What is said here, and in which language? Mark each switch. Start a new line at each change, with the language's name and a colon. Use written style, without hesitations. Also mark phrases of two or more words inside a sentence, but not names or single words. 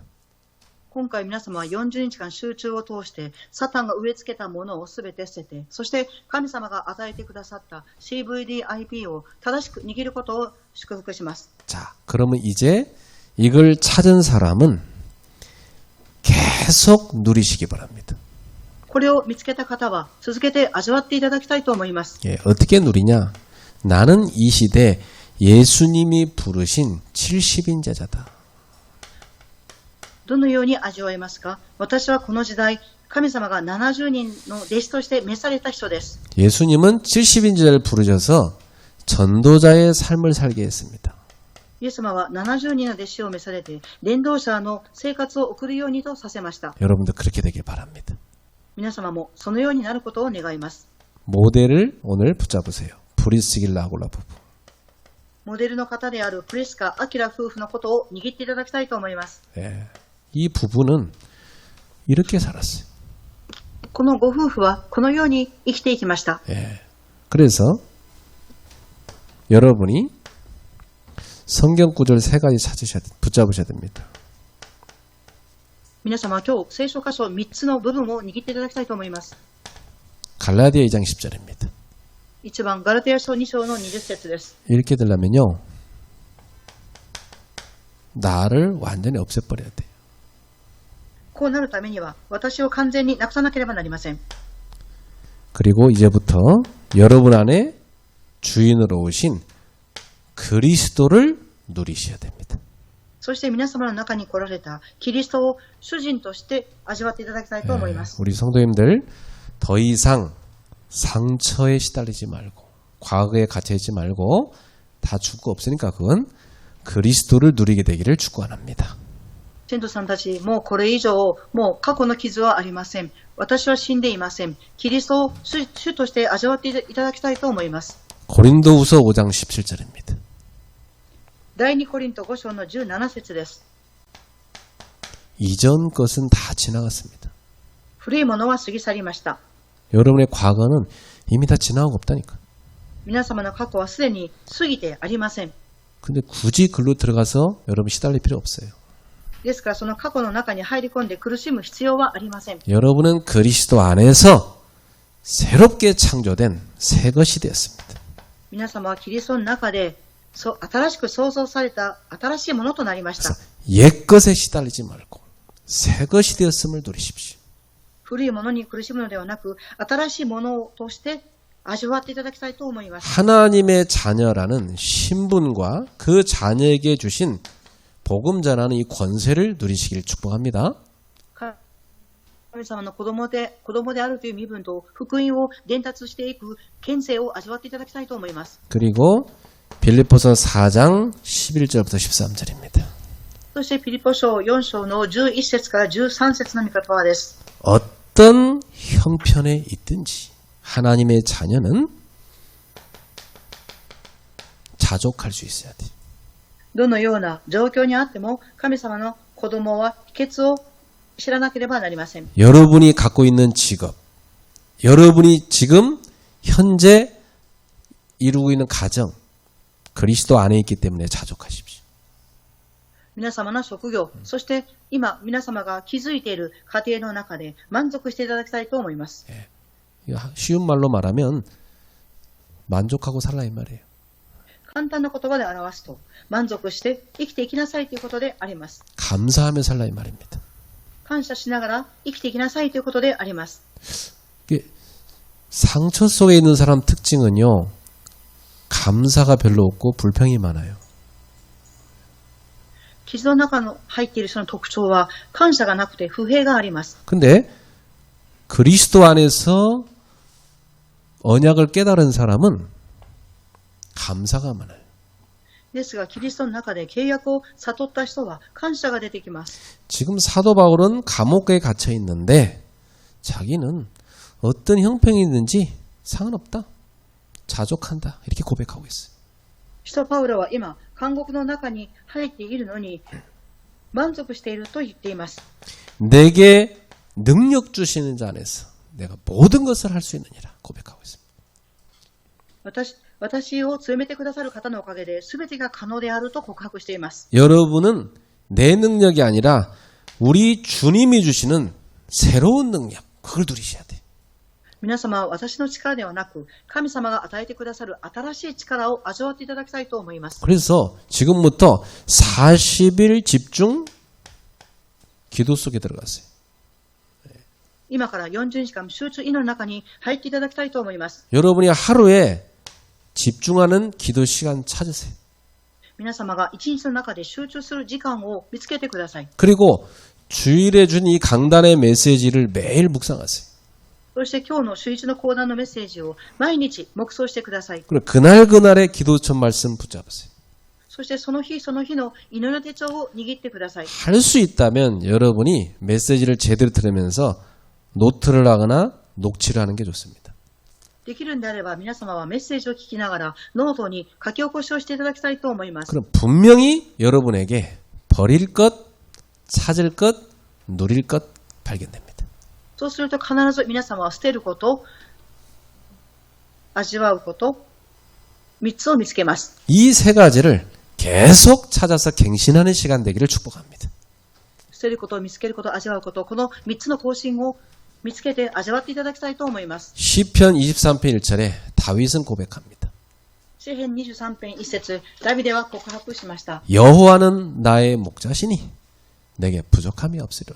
Japanese: 今回皆様は40日間集中を通してサタンが植え付けたものをすべて捨てて、そして神様が与えてくださった CVDIP を正しく握ることを祝福します。
Korean: 자, 그러면 이제 이걸 찾은 사람은 계속 누리시기 바랍니다.
Japanese: これを見つけた方は続けて味わっていただきたいと思います。
Korean: 예, 어떻게 누리냐? 나는 이 시대 예수님이 부르신 70인자다.
Japanese: どのように味わえますか。私はこの時代、神様が70人の弟子として召された人です。
Korean: 예수님은 70인자를 부르셔서 전도자의 삶을 살게 했습니다.
Japanese: イエス様は70人の弟子を召されて、伝道者の生活を送るようにとさせました。
Korean: 여러분도 그렇게 되길 바랍니다.
Japanese: 皆様もそのようになることを願います。
Korean: 모델을 오늘 붙잡으세요. 브리스길라 아굴라 부부.
Japanese: モデルの方であるプリスカ・アキラ夫婦のことを握っていただきたいと思います。
Korean: 예, 이 부부는 이렇게 살았어요.
Japanese: このご夫婦はこのように生きていきました。
Korean: 예, 그래서 여러분이 성경 구절 3가지 붙잡으셔야 됩니다.
Japanese: 皆様は今日聖書箇所3つの部分を握っていただきたいと思います。
Korean: 갈라디아 2장 10절입니다.
Japanese: 1 番ガラテヤ書2章の20節です。
Korean: 이렇게 되려면요, 나를 완전히 없애버려야 돼요.
Japanese: こうなるためには私を完全になくさなければなりません。
Korean: 그리고 이제부터 여러분 안에 주인으로 오신 그리스도를 누리셔야 됩니다.
Japanese: そして皆様の中に来られたキリストを主人として味わっていただきたいと思います。
Korean: 우리 성도님들 더 이상 상처에 시달리지 말고 과거에 갇혀있지 말고 다 죽고 없으니까 그건 그리스도를 누리게 되기를 축원합니다.
Japanese: 信徒さんたち、もうこれ以上、もう過去の傷はありません。私は死んでいません。キリストを主として味わっていただきたいと思います。
Korean: 고린도후서 5장 17절입니다.
Japanese: 第2コリント5章の17節です。
Korean: 이전 것은 다 지나갔습니다.
Japanese: 古いものは過ぎ去りました。
Korean: 여러분의 과거는 이미 다 지나가고 없다니까.
Japanese: 皆様の過去はすでに過ぎてありません。
Korean: 근데 굳이 글로 들어가서 여러분 시달릴 필요 없어요.
Japanese: ですからその過去の中に入り込んで苦しむ必要はありません。
Korean: 여러분은 그리스도 안에서 새롭게 창조된 새 것이 되었습니다.
Japanese: 皆様はキリストの中で新しく創造された新しいものとなりました。
Korean: 옛 것에 시달리지 말고 새 것이 되었음을 누리십시오.
Japanese: 古いものに苦しむのではなく新しいものとして味わっていただきたいと思います。
Korean: 하나님의 자녀라는 신분과 그 자녀에게 주신 복음 전하는 이 권세를 누리시길 축복합니다.
Japanese: 神様の子供であるという身分と福音を伝達していく権勢を味わっていただきたいと思います。
Korean: 그리고 빌립보서 4장 11절부터 13절입니다.
Japanese: そしてピリポ書4章の11節から13節の御言葉です。
Korean: 어떤 형편에 있든지 하나님의 자녀는 자족할 수 있어야 돼.
Japanese: どのような状況にあっても、神様の子供は秘訣を知らなければなりません。
Korean: 여러분이 갖고 있는 직업, 여러분이 지금 현재 이루고 있는 가정, 그리스도 안에 있기 때문에 자족하십시오.
Japanese: 皆様の職業、そして今皆様が築いている家庭の中で満足していただきたいと思います。
Korean: 쉬운 말로 말하면 만족하고 살라 이 말이에요.
Japanese: 簡単な言葉で表すと、満足して生きていきなさいということであります。
Korean: 감사하며 살라 이 말입니다.
Japanese: 感謝しながら生きていきなさいということであります。
Korean: 이게 상처 속에 있는 사람 특징은요, 감사가 별로 없고 불평이 많아요.
Japanese: 傷の中の入っているその特徴は、感謝がなくて不平があります。
Korean: 근데 그리스도 안에서 언약을 깨달은 사람은 감사가 많아요.
Japanese: ですが、キリストの中で契約を悟った人は感謝が出てきます。
Korean: 지금 사도 바울은 감옥에 갇혀 있는데 자기는 어떤 형편이 있는지 상관없다. 자족한다. 이렇게 고백하고 있어요.
Japanese: 使徒パウロは今、監獄の中に入っているのに満足していると言っています。
Korean: 내게 능력 주시는 자 안에서 내가 모든 것을 할 수 있느니라 고백하고 있습니다.
Japanese: 私を強めてくださる方のおかげで全てが可能であると告白しています。
Korean: 여러분은 내 능력이 아니라 우리 주님이 주시는 새로운 능력, 그걸 누리셔야 돼.
Japanese: 皆様は私の力ではなく、神様が与えてくださる新しい力を味わっていただきたいと思います。
Korean: 그래서 지금부터 40일 집중 기도 속에 들어갔어요.
Japanese: 今から40日間集中祈りの中に入っていただきたいと思います。
Korean: 여러분이 하루에 집중하는 기도 시간 찾으세요.
Japanese: 皆様が一日の中で集中する時間を見つけてください。
Korean: 그리고 주일에 준 이 강단의 메시지를 매일 묵상하세요.
Japanese: そして今日の週一の講談のメッセージを毎日黙想してください。
Korean: 그리고 그날그날의 기도천 말씀 붙잡으세요.
Japanese: そしてその日その日の祈りの手帳を握ってください。
Korean: 할 수 있다면 여러분이 메시지를 제대로 들으면서 노트를 하거나 녹취를 하는 게 좋습니다.
Japanese: できるんであれば皆様はメッセージを聞きながらノートに書き起こしをしていただきたいと思います。
Korean: 그럼 분명히 여러분에게 버릴 것, 찾을 것, 누릴 것 발견됩니다.
Japanese: そうすると必ず皆様は捨てること、味わうこと、3つを見つけます。
Korean: 이 세 가지를 계속 찾아서 갱신하는 시간 되기를 축복합니다.
Japanese: 捨てること、見つけること、味わうこと、この3つの更新を見つけて味わっていただきたいと思います。
Korean: 시편 23편 1절에 다윗은 고백합니다.
Japanese: 詩編23編1節、ダビデは告白しました。
Korean: 여호와는 나의 목자시니 내게 부족함이 없으리로다.